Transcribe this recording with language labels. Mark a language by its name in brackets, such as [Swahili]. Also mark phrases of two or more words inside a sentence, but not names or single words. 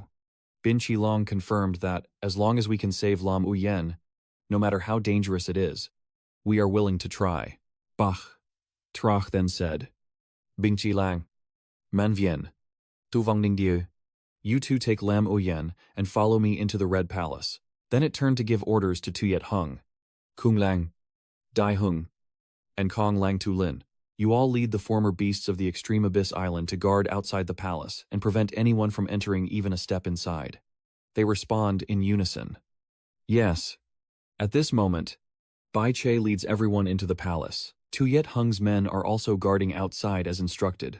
[English] Bin Chi Long confirmed that, as long as we can save Lam Ouyen, no matter how dangerous it is, we are willing to try. Bach Trach then said, "Bin Chi Lang, Man Vien, Tu Vong Ning Dieu, you two take Lam Ouyen and follow me into the Red Palace." Then it turned to give orders to Tuyet Hung, Kung Lang, Dai Hung, and Kong Lang Tu Lin. You all lead the former beasts of the Extreme Abyss Island to guard outside the palace and prevent anyone from entering even a step inside. They respond in unison. Yes. At this moment, Bai Che leads everyone into the palace. Tuyet Hung's men are also guarding outside as instructed.